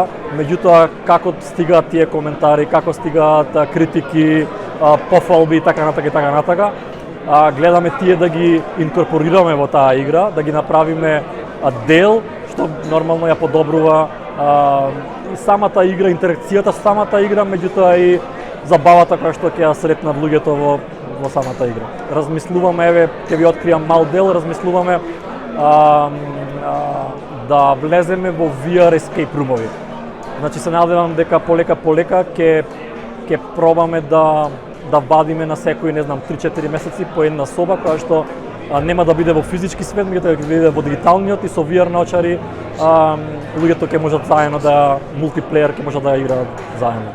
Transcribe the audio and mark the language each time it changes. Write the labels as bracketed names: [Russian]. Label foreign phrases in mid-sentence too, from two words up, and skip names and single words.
[Macedonian] меѓутоа како стигаат тие коментари, како стигаат критики, пофалби и така натака, гледаме тие да ги инкорпорираме во таа игра, да ги направиме дел што нормално ја подобрува и самата игра, интеракцијата со самата игра, меѓутоа и забавата која што ќе ја сретнат луѓето во самата игра. Размислуваме, еве, ќе ви откријам мал дел, размислуваме да влеземе во VR [English] escape room- [Macedonian] ови. Значи се надевам дека полека ќе пробаме да вадиме на секој, не знам, 3-4 месеци по една соба која што нема да биде во физички свет, меѓутоа ќе биде во дигиталниот и со VR научари луѓето ќе можат заедно мултиплеер ќе можат да играат заедно.